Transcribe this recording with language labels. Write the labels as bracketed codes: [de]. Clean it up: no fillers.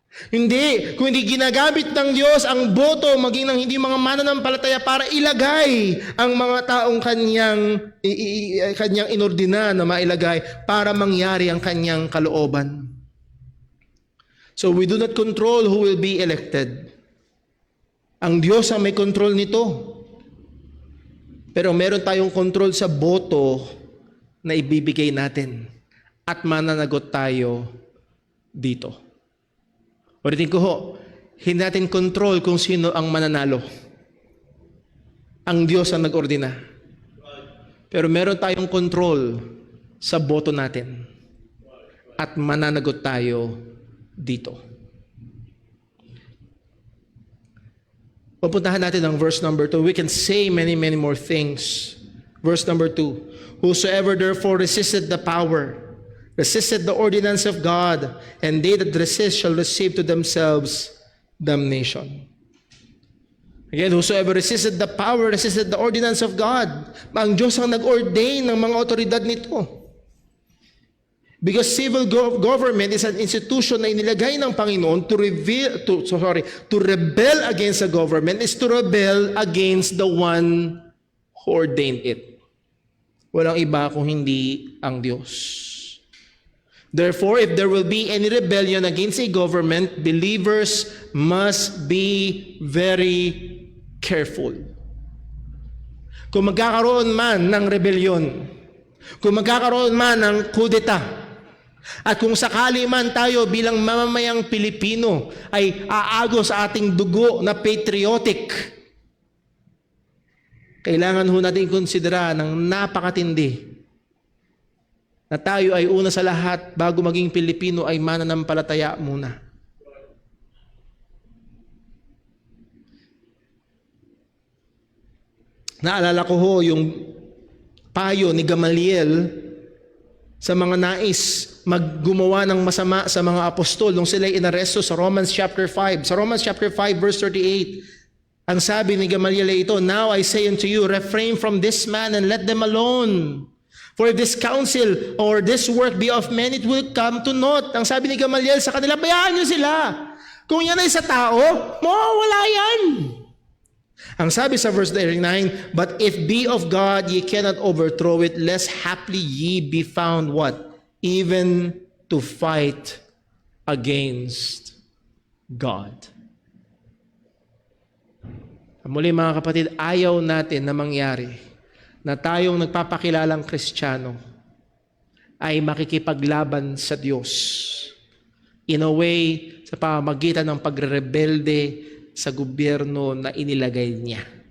[tl] Hindi, kung hindi ginagamit ng Diyos ang boto maging ng hindi mga mananampalataya para ilagay ang mga taong kanyang inordina na mailagay para mangyari ang kanyang kalooban. [en] So we do not control who will be elected. [tl] Ang Diyos ang may control nito. Pero meron tayong control sa boto na ibibigay natin. At mananagot tayo dito. Ulitin ko ho, hindi natin control kung sino ang mananalo. Ang Diyos ang nag-ordina. Pero meron tayong control sa boto natin. At mananagot tayo dito. Pupuntahan natin ang verse number 2. [en] We can say many more things. Verse number 2. Whosoever therefore resisted the power, resisted the ordinance of God, and they that resist shall receive to themselves damnation. Again, whosoever resisted the power, resisted the ordinance of God. [tl] Ang Diyos ang nag-ordain ng mga otoridad nito. [en] Because civil government is an institution [tl] na inilagay ng Panginoon [en] to rebel against the government is to rebel against the one who ordained it. [tl] Walang iba kung hindi ang Diyos. [en] Therefore, if there will be any rebellion against a government, believers must be very careful. [tl] Kung magkakaroon man ng rebellion, kung magkakaroon man ng kudeta, at kung sakali man tayo bilang mamamayang Pilipino ay aagos sa ating dugo na patriotic, kailangan ho natin konsidera ng napakatindi na tayo ay una sa lahat bago maging Pilipino ay mananampalataya muna. Naalala ko ho yung payo ni Gamaliel sa mga nais maggumawa ng masama sa mga apostol nung sila inaresto sa Romans chapter 5. [en] Sa Romans chapter 5 verse 38, [tl] ang sabi ni Gamaliel ito, [en] "Now I say unto you, refrain from this man and let them alone. For if this counsel or this work be of men, it will come to naught." [tl] Ang sabi ni Gamaliel sa kanila, bayaan nyo sila. Kung yan ay sa tao, mawawala yan. Ang sabi sa [en] verse 39, "But if be of God, ye cannot overthrow it, lest haply ye be found" what? "Even to fight against God." [tl] Muli mga kapatid, ayaw natin na mangyari na tayong nagpapakilalang Kristiyano ay makikipaglaban sa Diyos [en] in a way [tl] sa pamamagitan ng pagrebelde sa gobyerno na inilagay niya.